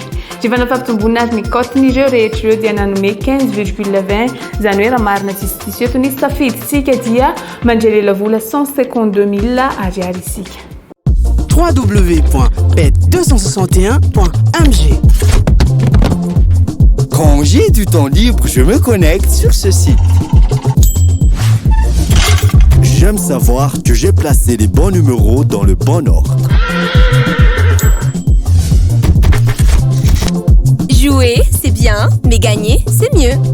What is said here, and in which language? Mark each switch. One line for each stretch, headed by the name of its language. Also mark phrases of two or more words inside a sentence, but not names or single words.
Malagasy: Jivana fampitombona azy ny coten'ireo rehetra ireo dia nanome 15,20 izany hoe raha marina tsisy eto nisy tafiditsika dia mandrelela vola 152 000 ariary isika.
French: www.bet261.mg. Quand j'ai du temps libre, je me connecte sur ce site. J'aime savoir que j'ai placé les bons numéros dans le bon ordre. Jouer, c'est bien, mais gagner, c'est mieux.